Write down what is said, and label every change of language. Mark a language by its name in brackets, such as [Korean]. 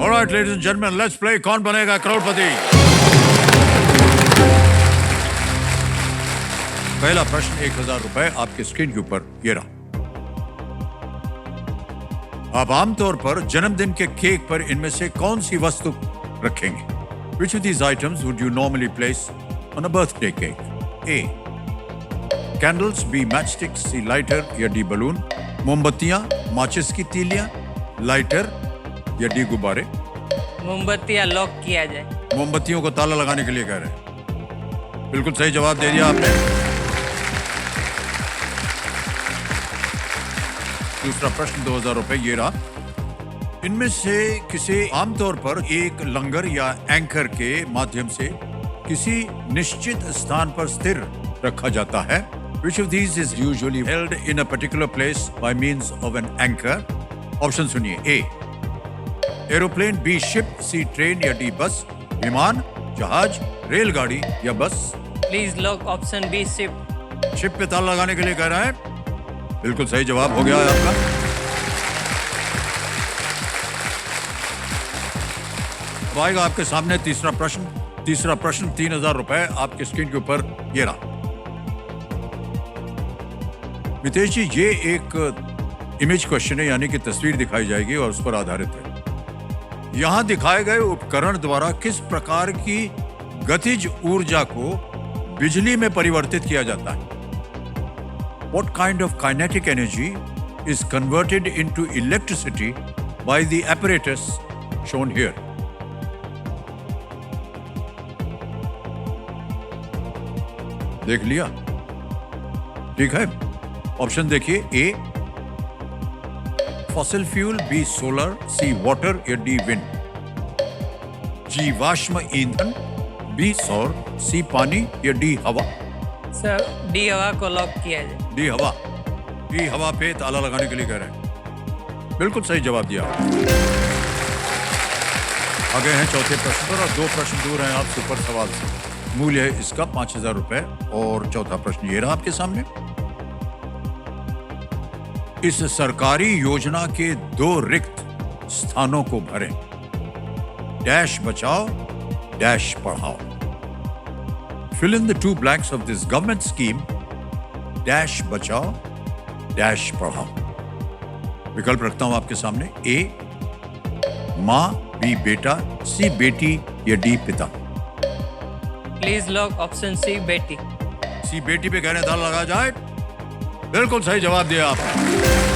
[English] Alright ladies and gentleman, let's play Kaun Banega Crorepati. [Hindi] पहला प्रश्न 1000 रुपए आपके स्क्रीन के ऊपर ये रहा। आप आमतौर पर जन्मदिन के केक पर इनमें से कौन सी वस्तु रखेंगे? [English] Which of these items would you normally place on a birthday cake? A. Candles, B. Matchsticks, C. Lighter या D. Balloon? [Hindi] मोमबत्तियां, माचिस की तीलियां, लाइटर या D. गुब्बारे? मोमबत्तियाँ लॉक किया जाए। मोमबत्तियों को ताला लगाने के लिए कह रहे हैं। बिल्कुल सही जवाब दे दिया आपने। दूसरा प्रश्न 2000 रुपए ये रहा। इनमें से किसी आमतौर पर एक लंगर या एंकर के माध्यम से किसी निश्चित स्थान पर स्थिर रखा जाता है? [English] Which of these is usually held in a particular place by means of an anchor? [Hindi] Option सुनिए। A. Aeroplane, B. Ship, C. Train या D. बस? विमान, जहाज, रेलगाड़ी या बस? [English] Please lock option B ship. [Hindi] Ship पे ताला लगाने के लिए कह रहा है। बिल्कुल सही जवाब हो गया है आपका। अब आएगा आपके सामने तीसरा प्रश्न 3000 रुपए आपके स्क्रीन के ऊपर ये रहा। मितेश जी, ये एक इमेज क्वेश्चन है, यानी कि तस्वीर दिखाई जाएगी और उस पर आधारित है। यहां दिखाए गए उपकरण द्वारा किस प्रकार की गतिज ऊर्जा को बिजली में परिवर्तित किया जाता है? [English] What kind of kinetic energy is converted into electricity by the apparatus shown here? [Hindi] देख लिया? ठीक है, ऑप्शन देखिए। [English] A. Fossil fuel, B. Solar, C. Water या D. Wind? [Hindi] जीवाश्म ईंधन, बी. सौर, सी. पानी या डी. हवा? सर डी हवा को लॉक किया जाए। डी. हवा। डी. हवा पे ताला लगाने के लिए कह रहे हैं। बिल्कुल सही जवाब दिया। आगे हैं चौथे प्रश्न पर और 2 प्रश्न दूर हैं आप सुपर सवाल से। मूल्य है इसका 5000 रुपए और चौथा प्रश्न ये रहा आपके सामने। इस सरकारी योजना के 2 रिक्त स्थानों को भरें। डैश बचाओ, डैश पढ़ाओ। [English] Fill in the 2 blanks of this government scheme. [Hindi] Dash बचाओ, डैश पढ़ाओ। विकल्प रखता हूं आपके सामने। ए. मां, बी. बेटा, सी. बेटी या डी. पिता? [English] Please lock option C बेटी। C. [Hindi] बेटी पे कहने ताला लगा जाए। बिल्कुल सही जवाब दिया आपने।